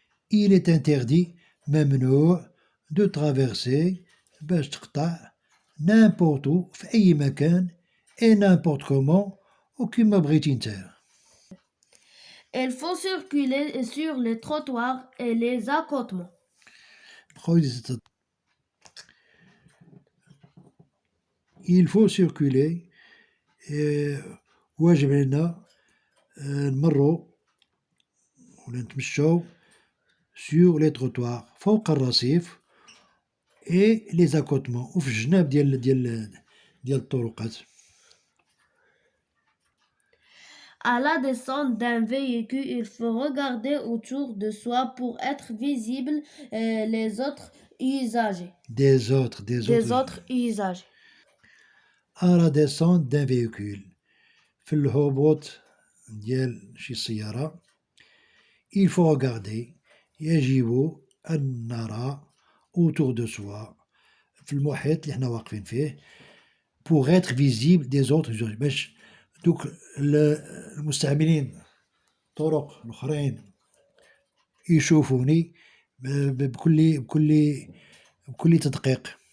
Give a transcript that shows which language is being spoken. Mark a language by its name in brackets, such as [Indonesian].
[French] Il est interdit [Arabic] ممنوع [French] de traverser [Arabic] باش تقطع [French] n'importe où [Arabic] في أي مكان [French] et n'importe comment [Arabic] وكيما بغيتي نتايا. [French] Il faut circuler sur les trottoirs et les accotements. Il faut circuler [Arabic] واجب علينا نمروا ولا نتمشاو [French] sur les trottoirs [Arabic] فوق الرصيف [French] et les accotements [Arabic] وفي الجناب ديال الطرقات. [French] À la descente d'un véhicule, il faut regarder autour de soi pour être visible les autres usagers. Des autres usagers. À la descente d'un véhicule [Arabic] في الهبوط ديال شي سيارة [French] il faut regarder [Arabic] يجب أن نرى [French] autour de soi [Arabic] في المحيط اللي احنا واقفين فيه [French] pour être visible des autres usagers [Arabic] باش دوك المستعملين الطرق الآخرين يشوفوني بكل تدقيق